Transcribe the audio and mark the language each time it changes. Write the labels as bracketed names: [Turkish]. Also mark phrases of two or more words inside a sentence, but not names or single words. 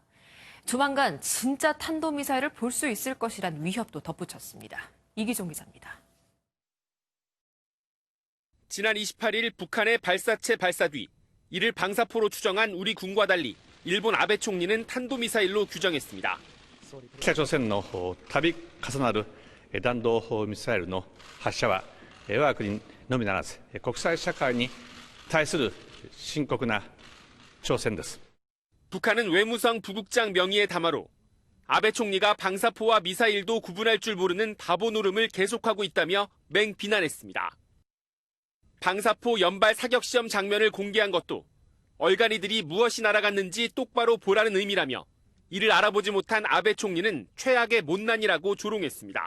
[Korean] 조만간 진짜 탄도미사일을 볼 수 있을 것이란 위협도 덧붙였습니다. 이기종 기자입니다. 지난 28일 북한의 발사체 발사 뒤 이를 방사포로 추정한 우리 군과 달리 일본 아베 총리는 탄도미사일로 규정했습니다. [Japanese] 北朝鮮の度重なる弾道ミサイルの発射は我が国のみならず国際社会に対する深刻な挑戦です. [Korean] 북한은 외무성 부국장 명의의 담화로 아베 총리가 방사포와 미사일도 구분할 줄 모르는 바보 노름을 계속하고 있다며 맹비난했습니다. 방사포 연발 사격 시험 장면을 공개한 것도 얼간이들이 무엇이 날아갔는지 똑바로 보라는 의미라며 이를 알아보지 못한 아베 총리는 최악의 못난이라고 조롱했습니다.